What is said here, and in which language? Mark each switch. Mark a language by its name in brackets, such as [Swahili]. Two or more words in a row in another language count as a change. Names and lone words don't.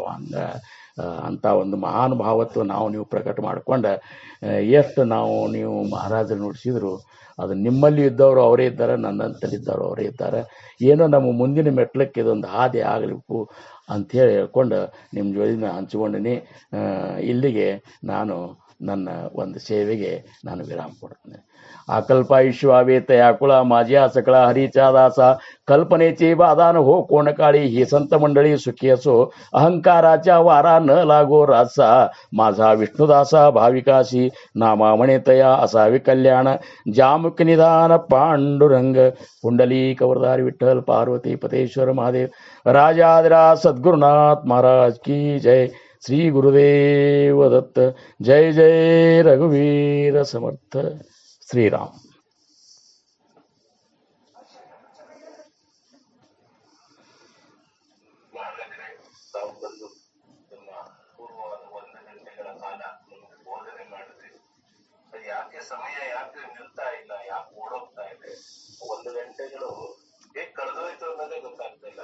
[Kannada] ಹಂಗೆ ಅಂಥ ಒಂದು ಮಹಾನುಭಾವತ್ವ ನಾವು ನೀವು ಪ್ರಕಟ ಮಾಡ್ಕೊಂಡು ಎಷ್ಟು ನೀವು ಮಹಾರಾಜರು ನುಡಿಸಿದ್ರು ಅದು ನಿಮ್ಮಲ್ಲಿ ಇದ್ದವರು ಅವರೇ ಇದ್ದಾರೆ, ನನ್ನಂತಲ್ಲಿದ್ದವರು ಅವರೇ ಇದ್ದಾರೆ. ಏನೋ ನಮ್ಮ ಮುಂದಿನ ಮೆಟ್ಲಕ್ಕೆ ಇದೊಂದು ಹಾದಿ ಆಗಲಿಕ್ಕು ಅಂಥೇಳಿ ಹೇಳ್ಕೊಂಡು ನಿಮ್ಮ ಜೋಡಿನ ಹಂಚ್ಕೊಂಡಿನಿ. ಇಲ್ಲಿಗೆ ನಾನು ನನ್ನ ಒಂದು ಸೇವೆಗೆ ನಾನು ವಿರಾಮ ಕೊಡ್ತೇನೆ. [Marathi] अकल्पायुष्यावेत याकुळा माझ्या सकळा हरीचा दासा कल्पनेची बाधा न हो कोण काळी ही संत मंडळी सुखी असो अहंकाराच्या वारा न लागो रासा माझा विष्णुदासा भाविकाशी नामा म्हणे तया असावे कल्याण जामुक निधान पांडुरंग पुंडलिक वरदारी विठ्ठल पार्वती पतेश्वर महादेव राजाधिराज सद्गुरुनाथ महाराज की जय. श्री गुरुदेव दत्त. जय जय रघुवीर समर्थ. [Kannada] ಶ್ರೀರಾಮ್. ತಾವು ಬಂದು ನಮ್ಮ ಪೂರ್ವವಾದ 1 ಗಂಟೆಗಳ ಕಾಲ ನಮಗೆ ಬೋಧನೆ ಮಾಡಿದ್ರಿ. ಯಾಕೆ ಸಮಯ ಯಾಕೆ ನಿಲ್ತಾ ಇಲ್ಲ, ಯಾಕೆ ಓಡೋಗ್ತಾ ಇದೆ, 1 ಗಂಟೆಗಳು ಹೇಗೆ ಕಳೆದೋಯ್ತು ಅನ್ನೋದೇ ಗೊತ್ತಾಗ್ತಾ ಇಲ್ಲ.